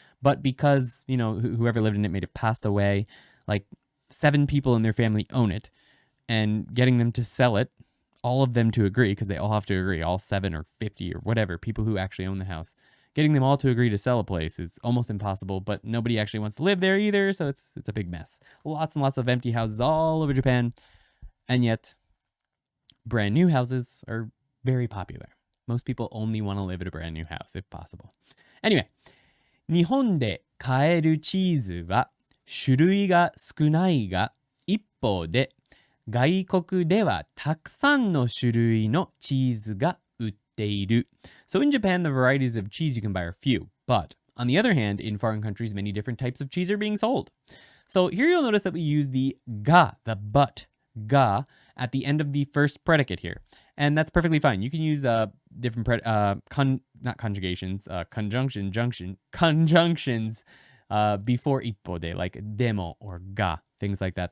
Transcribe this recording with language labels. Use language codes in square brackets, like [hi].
[en] But because, whoever lived in it made it passed away, like 7 people in their family own it, and getting them to sell it, all of them to agree, because they all have to agree, all 7 or 50 or whatever, people who actually own the house, getting them all to agree to sell a place is almost impossible, but nobody actually wants to live there either, so it's a big mess. Lots and lots of empty houses all over Japan, and yet brand new houses are very popular. Most people only want to live at a brand new house if possible. Anyway, [ja] 日本で買えるチーズは種類が少ないが、一方で外国ではたくさんの種類のチーズが売っている。 [en] So in Japan, the varieties of cheese you can buy are few, but on the other hand, in foreign countries, many different types of cheese are being sold. So here you'll notice that we use the ga, the but, ga, at the end of the first predicate here. And that's perfectly fine. You can use different conjunctions before ippo de, like demo or ga, things like that.